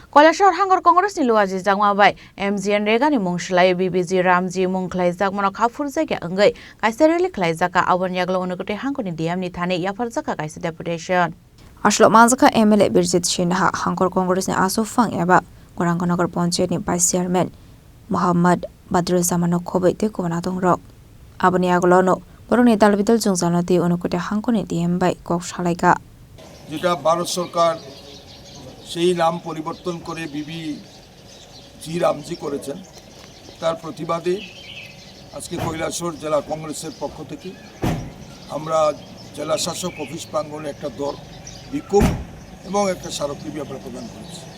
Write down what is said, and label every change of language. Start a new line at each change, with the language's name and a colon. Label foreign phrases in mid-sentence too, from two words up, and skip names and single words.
Kok Borok: কৈলাসহর হাঙ্গর কংগ্রেসনি লুয়াজি জাংমাबाय MGN रेगानि मुंस्लाय BBG रामजी मुंख्लायजाक मनो खाफुर जायगा अंगै कायसे रेलि ख्लायजाका आवन यागलो उनुकुटे हांगरनि डिएमनि थाने याफारजाका कायसे डेपुटेशन Ashlo Manzaka MLA Birjit Shinha Hankor Congressni Asofang eba Gorangonagar Panchayatni Vice Chairman Muhammad Badrul Zamano Khobai te Kobanatong Rok Abani Aglono Boroni Dalbidal Jungzanati Unukute Hankoni DM by Kok Shalaika
Bangla: যেটা ভারত সরকার সেই নাম পরিবর্তন করে বিবি রামজি করেছেন তার প্রতিবাদে আজকে কৈলাসহর জেলা কংগ্রেসের পক্ষ থেকে আমরা জেলা শাসক অফিস প্রাঙ্গণে একটা দল বিক্ষোভ এবং একটা স্মারকলিপি আমরা প্রদান করেছি।